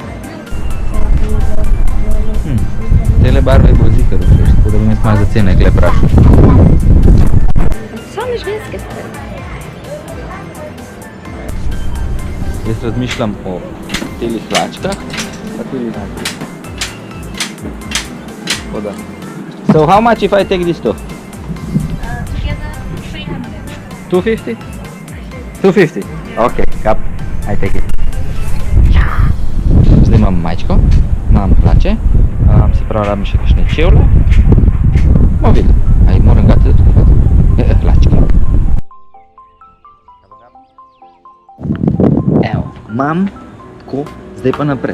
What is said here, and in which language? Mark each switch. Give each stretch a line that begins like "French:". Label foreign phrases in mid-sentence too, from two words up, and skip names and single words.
Slovenian: Tele barve bo zikar všeč, tako da bom jaz malo za cene gle prašal. Same ženske stvari. Jaz razmišljam o telih hlačkah, pa tudi znaki. Tako da.
English: So how much if I take this two? Together 300. 250? 250? Ok, kap. I take it.
Slovenian: Zdaj imam majčko, imam hlače, se pravi rabim še kakšne čevlje. Bomo videli, ali moram gati da tukaj hlačke. Evo, imam tako, zdaj pa naprej.